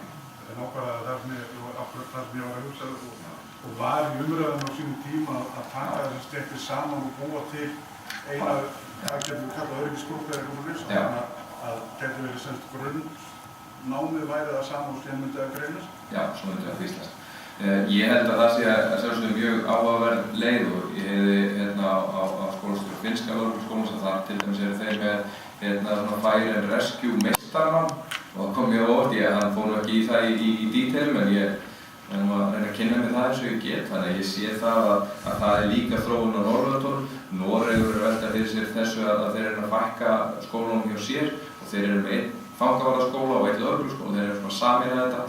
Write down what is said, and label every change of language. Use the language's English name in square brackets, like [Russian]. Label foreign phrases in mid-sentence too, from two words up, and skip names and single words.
[Icelandic] Nákvæmlega þar sem ég var að hugsa og var í umræðinu á sínum tíma að taka þessi stéttir saman og búa til eina, það getur við kallað öryggisgrúppu eða eitthvað þannig að getur verið semst grunnnámið væri það saman og síðan myndi það greinast? Já, svo myndi það kvíslast. Ég held að það sé að sjálfsögðu mjög áhugaverð leið og ég hefði á skólastjóra finnska lögregluskólans að þar til dæmis eru þeir með svona [English] fire and rescue [Icelandic] meistarnám og það kom mjög óvart, hann fór nú ekki í það í díteilum en ég reyna að kynna mig það eins og ég get, þannig að ég sé það að það er líka þróun á Norðurlöndunum. Noregur eru að velta fyrir sér þessu að þeir eru að fækka skólunum hjá sér og þeir eru með einn fangavarðaskóla og einn lögregluskóla og þeir eru svona að sameina þetta.